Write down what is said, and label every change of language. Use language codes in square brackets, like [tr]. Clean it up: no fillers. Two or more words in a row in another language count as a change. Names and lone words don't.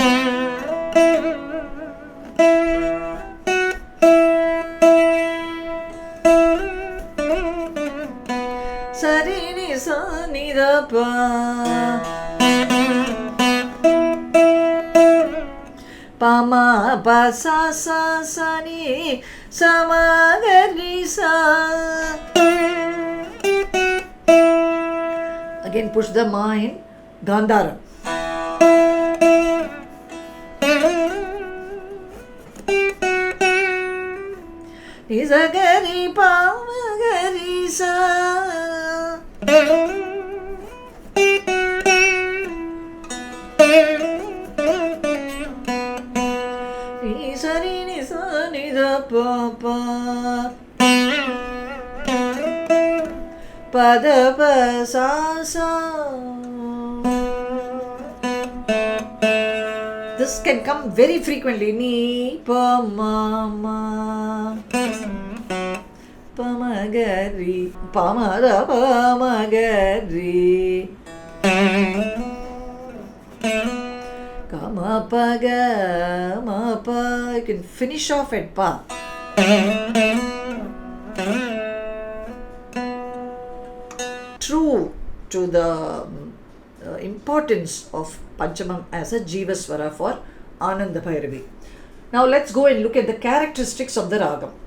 [en] Sa ri ni sa ni da pa. Pa ma pa sa sa sa ni sa ma ga ri sa. Again push the ma in Gandharam. Ni sa ga ri pa ma ga ri sa. Ni sa ri ni sa ni da pa pa. Pa da pa sa sa. This can come very frequently. Ni pa ma ma. Pa ma ga ri. Pa ma da pa ma ga ri. Ga ma pa ga ma pa. You can finish off at pa. True to the importance of Panchamam as a Jivaswara for Anandabhairavi. Now let's go and look at the characteristics of the Ragam.